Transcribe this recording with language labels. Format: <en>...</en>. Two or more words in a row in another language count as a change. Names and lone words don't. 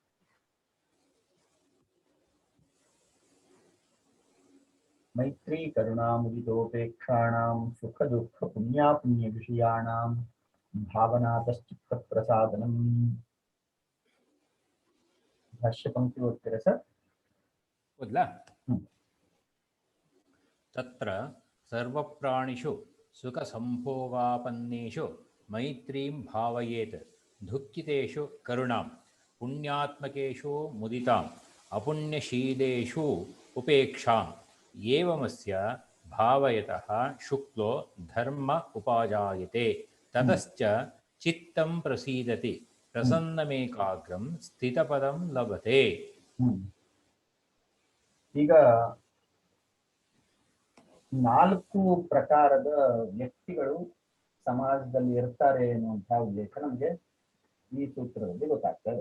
<sa>ಮೈತ್ರಿ ಕರುಣಾ ಮುದಿತೋಪೇಕ್ಷಾಣಾಂ ಸುಖ ದುಃಖ ಪುಣ್ಯಾಪುಣ್ಯ ವಿಷಯಾಣಾಂ ಭಾವನಾತಶ್ಚಿತ್ತ ಪ್ರಸಾದನಂ.</sa> <kn>ಭಾಷ್ಯ ಪಂಕ್ತಿ ಓದ್ತೀರಾ ಸರ್? ಓದ್ಲಾ?</kn> <sa>ತತ್ರ ಸರ್ವಪ್ರಾಣಿಷು ಸುಖ ಸಂಭೋಗಾಪನ್ನೇಷು ಮೈತ್ರೀಂ ಭಾವಯೇತ್, ದುಃಖಿತೇಷು ಕರುಣಾಂ, ಪುಣ್ಯಾತ್ಮಕೇಷು ಮುದಿತಾಂ, ಅಪುಣ್ಯಶೀಲೇಷು ಉಪೇಕ್ಷಾಂ. ಏವಮಸ್ಯ ಭಾವಯತಃ ಶುಕ್ಲೋ ಧರ್ಮ ಉಪಾಜಾಯತೆ, ತತಶ್ಚ ಚಿತ್ತಂ ಪ್ರಸೀದತಿ, ಪ್ರಸನ್ನಮೇಕಾಗ್ರಂ ಸ್ಥಿತಪದಂ ಲಭತೆ.</sa> <kn>ಈಗ 4 ಪ್ರಕಾರದ ವ್ಯಕ್ತಿಗಳು ಸಮಾಜದಲ್ಲಿ ಇರ್ತಾರೆ ಎನ್ನುವಂತಹ ಉಲ್ಲೇಖ ನಮಗೆ ಈ ಸೂತ್ರದಲ್ಲಿ ಗೊತ್ತಾಗ್ತದೆ.</kn>